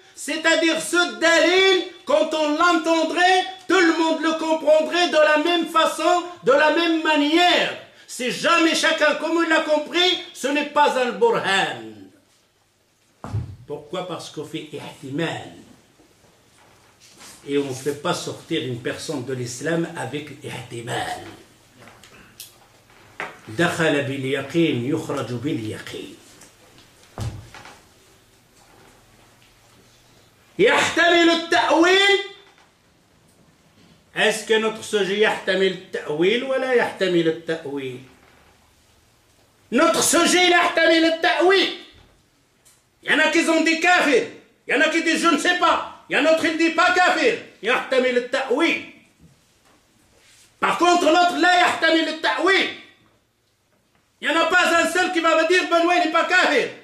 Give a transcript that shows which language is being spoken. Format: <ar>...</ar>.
<fr>C'est-à-dire ce dalil, quand on l'entendrait, tout le monde le comprendrait de la même façon, de la même manière. Si jamais chacun comme il l'a compris, ce n'est pas un burhan. Pourquoi? Parce qu'on fait ihtimal. Et on ne fait pas sortir une personne de l'islam avec ihtimal.</fr> <ar>دخل باليقين يخرج باليقين يحتمل التأويل.</ar> <fr>Est-ce que notre sujet</fr> <ar>يحتمل التأويل ولا يحتمل التأويل?</ar> <fr>Notre sujet</fr> <ar>يحتمل التأويل.</ar> <fr>Il y en a qui ont dit kafir, il y en a qui disent je ne sais pas, il y en a qui ne disent pas kafir.</fr> <ar>يحتمل التأويل.</ar> <fr>Par contre l'autre</fr> <ar>لا يحتمل التأويل.</ar> <fr>Il n'y en a pas un seul qui va me dire Benoît n'est pas kafir.</fr>